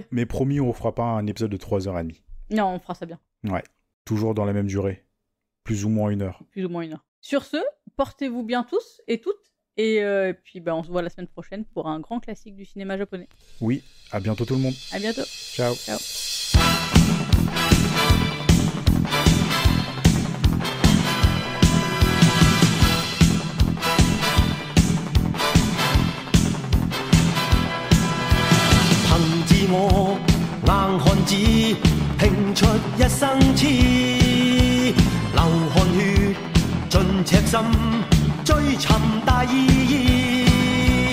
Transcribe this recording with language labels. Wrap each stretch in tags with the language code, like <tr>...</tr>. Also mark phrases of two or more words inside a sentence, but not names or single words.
<fr>Mais promis, on fera pas un épisode de 3h30. Non, on fera ça bien. Ouais. Toujours dans la même durée. Plus ou moins 1 heure. Plus ou moins 1 heure. Sur ce, portez-vous bien tous et toutes. Et puis on se voit la semaine prochaine pour un grand classique du cinéma japonais. Oui, à bientôt tout le monde. À bientôt. Ciao. Ciao.</fr> <yue>憑自我硬漢子，拼出一生痴，流汗血盡赤心，追尋大意義。</yue>